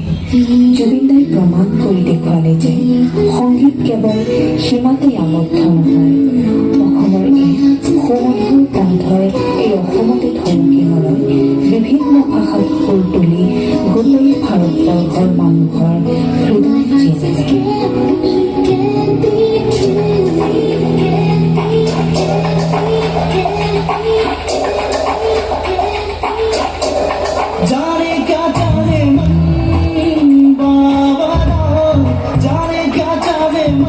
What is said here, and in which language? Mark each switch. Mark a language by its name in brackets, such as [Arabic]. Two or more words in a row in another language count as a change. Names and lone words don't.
[Assamese] জুবিনদাই প্ৰমাণ কৰি দেখুৱালে যে সংগীত কেৱল সীমাতেই আবদ্ধ নহয়। অসমৰ এই সুমধুৰ কণ্ঠই এই অসমতে থমকি নৰয়, বিভিন্ন ভাষাত সুৰ তুলি গোটেই ভাৰতবৰ্ষৰ মানুহৰ হৃদয় জিলিকে। [Hindi] जाने क्या चाहे मन बाबा, जाने क्या चाहे मन